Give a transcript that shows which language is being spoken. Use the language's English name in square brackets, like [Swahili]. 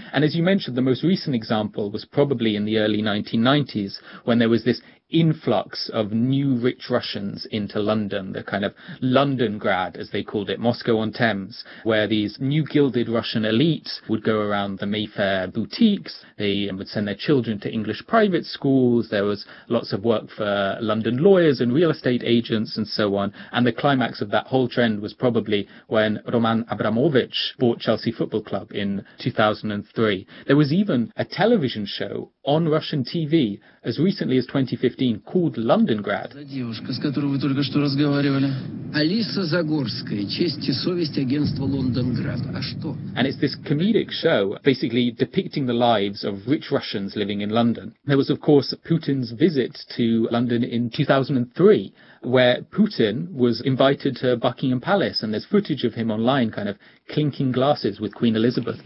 [English] And as you mentioned, the most recent example was probably in the early 1990s, when there was this influx of new rich Russians into London, the kind of Londongrad, as they called it, Moscow on Thames, where these new gilded Russian elite would go around the Mayfair boutiques, they would send their children to English private schools, there was lots of work for London lawyers and real estate agents and so on. And the climax of that whole trend was probably when Roman Abramovich bought Chelsea Football Club in 2003. There was even a television show on Russian TV as recently as 2015 called Leningrad. [Russian] Девушка, с которой вы только что разговаривали. Алиса Загорская, честь и совесть агентства Лондонград. А что? [English] And it's this comedic show basically depicting the lives of rich Russians living in London. There was of course Putin's visit to London in 2003. Where Putin was invited to Buckingham Palace, and there's footage of him online kind of clinking glasses with Queen Elizabeth.